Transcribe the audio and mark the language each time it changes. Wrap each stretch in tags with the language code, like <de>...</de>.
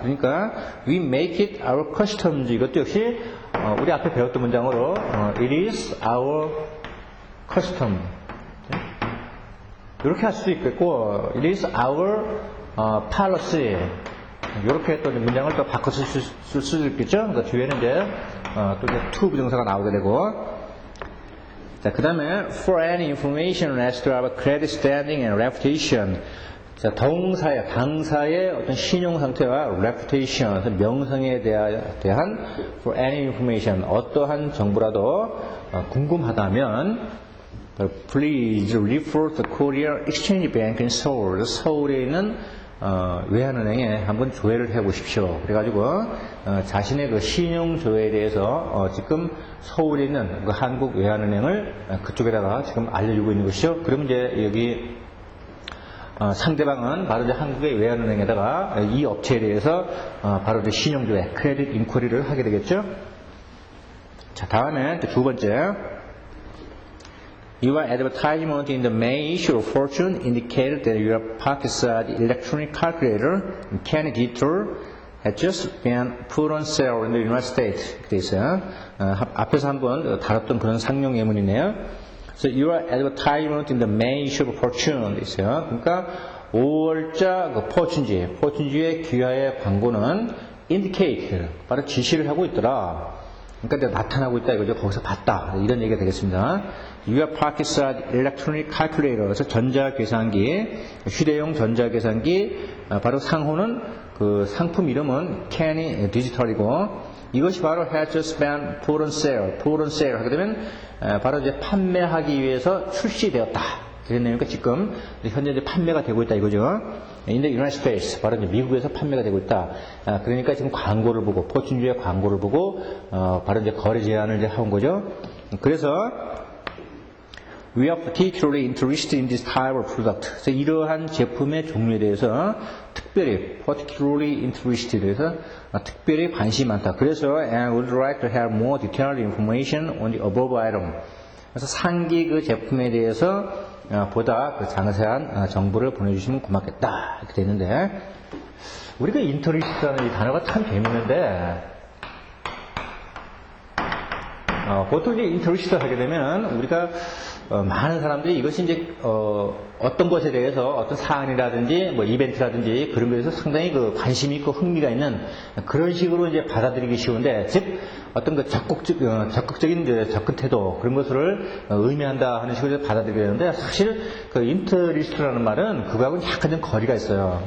<en>그러니까 we make it our customs.</en> <ko>이것도 역시 우리 앞에 배웠던 문장으로</ko> <en>it is our custom.</en> <ko>이렇게 할 수도 있겠고</ko> <en>it is our policy.</en> <ko>이렇게 또 문장을 또 바꿔서 쓸 수도 있겠죠. 그러니까 뒤에는 이제 또 이제 to 부정사가 나오게 되고. 자, 그 다음에</ko> <en>for any information as to our credit standing and reputation.</en> <ko>자, 당사의 어떤 신용 상태와</ko> <en>reputation,</en> <ko>명성에 대한</ko> <en>for any information,</en> <ko>어떠한 정보라도 궁금하다면</ko> <en>please refer to Korea Exchange Bank in Seoul.</en> <ko>서울에 있는 외환은행에 한번 조회를 해보십시오. 그래가지고 자신의 그 신용 조회에 대해서 지금 서울에 있는 그 한국 외환은행을 그쪽에다가 지금 알려주고 있는 것이죠. 그러면 이제 여기 상대방은 바로 이제 한국의 외환은행에다가 이 업체에 대해서 바로 이제 신용조회, 크레딧 인쿼리를 하게 되겠죠. 자, 다음에 두 번째.</ko> <en>Your advertisement in the main issue of Fortune indicated that your pocket-sized electronic calculator, Kenny Dieter, had just been put on sale in the United States.</en> <ko>이렇게 돼 있어요. 앞에서 한번 다뤘던 그런 상용 예문이네요.</ko> <en>So your advertisement in the main issue of Fortune</en> <ko>있어요. 그러니까 5월자 그 포춘지의 귀하의 광고는 indicate, 바로 지시를 하고 있더라. 그러니까 내가 나타나고 있다 이거죠. 거기서 봤다. 이런 얘기가 되겠습니다.</ko> <en>Your pocket-sized electronic calculator,</en> <ko>그래서 전자계산기, 휴대용 전자계산기, 바로 상호는 그 상품 이름은 Kenny Digital이고, 이것이 바로</ko> <en>had just been put on sale</en> <ko>하게 되면 바로 이제 판매하기 위해서 출시되었다. 그런 내용이니까 지금 현재 이제 판매가 되고 있다 이거죠.</ko> <en>In the United States,</en> <ko>바로 이제 미국에서 판매가 되고 있다. 그러니까 지금 광고를 보고 포춘주의 광고를 보고 바로 이제 거래 제안을 이제 한 거죠.</ko> <en>그래서 We are particularly interested in this type of product.</en> <ko>그래서 이러한 제품의 종류에 대해서</ko> <en>particularly interested,</en> <ko>그래서 특별히 관심이 많다. 그래서</ko> <en>and would like to have more detailed information on the above item.</en> <ko>그래서 상기 그 제품에 대해서 보다 그 상세한 정보를 보내주시면 고맙겠다. 이렇게 되어 있는데, 우리가 interest라는 이 단어가 참 재밌는데, 보통 이제 인터리스트 하게 되면 우리가 많은 사람들이 이것이 이제 어떤 것에 대해서 어떤 사안이라든지 뭐 이벤트라든지 그런 것에서 상당히 그 관심이 있고 흥미가 있는 그런 식으로 이제 받아들이기 쉬운데, 즉 어떤 그 적극적인 이제 접근 태도 그런 것을 의미한다 하는 식으로 받아들이게 되는데, 사실 그 인터리스트라는 말은 그거하고는 약간 좀 거리가 있어요.</ko>